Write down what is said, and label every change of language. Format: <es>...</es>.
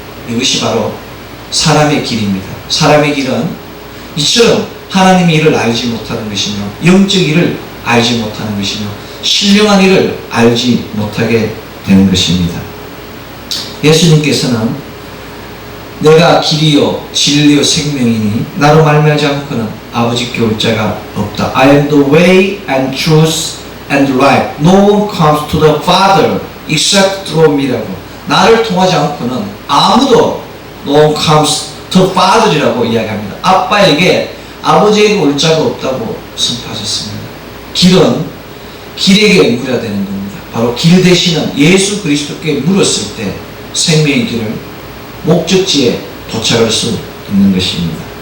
<ko>이것이 바로 사람의 길입니다. 사람의 길은 이처럼 하나님의 일을 알지 못하는 것이며 영적 일을 알지 못하는 것이며 신령한 일을 알지 못하게 되는 것입니다. 예수님께서는 내가 길이요 진리요 생명이니 나로 말미암지 않고는 아버지께 올 자가 없다.</ko> <en>I am the way and truth and life. No one comes to the Father except through me라고.</en> <ko>나를 통하지 않고는 아무도</ko> <en>no one comes to Father</en> <ko>이라고 이야기합니다. 아빠에게 아버지에게 올 자가 없다고 선포하셨습니다. 길은 길에게 물어야 되는 겁니다. 바로 길 대신은 예수 그리스도께 물었을 때 생명의 길을 목적지에 도착할 수 있는 것입니다.</ko>